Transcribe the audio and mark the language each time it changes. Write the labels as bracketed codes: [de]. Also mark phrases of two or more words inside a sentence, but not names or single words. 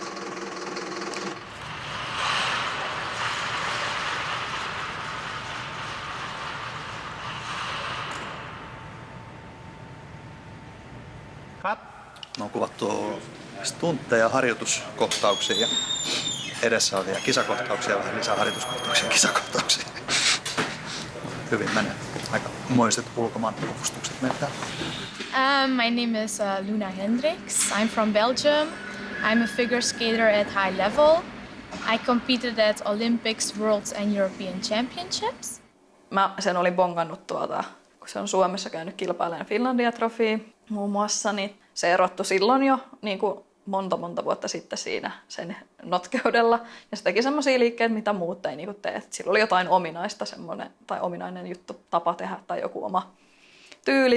[fi] Me on kuvattu stuntteja, harjoituskohtauksia ja edessä on vielä kisakohtauksia, vähän lisää harjoituskohtauksia ja kisakohtauksia. Hyvin menee. Aika moiset ulkomaan puvustukset meiltä. [en] My name is Luna Hendricks. I'm from Belgium. I'm a figure skater at high level. I competed at Olympics, Worlds and European Championships. [fi] Mä sen olin bongannut kun se on Suomessa käynyt kilpailemaan Finlandia Trofia muun muassa, niin se erottui silloin jo niin kuin monta vuotta sitten siinä sen notkeudella. Ja se teki semmoisia liikkeitä, mitä muut ei niinku tee. Sillä oli jotain ominaista tai ominainen juttu, tapa tehdä tai joku oma tyyli.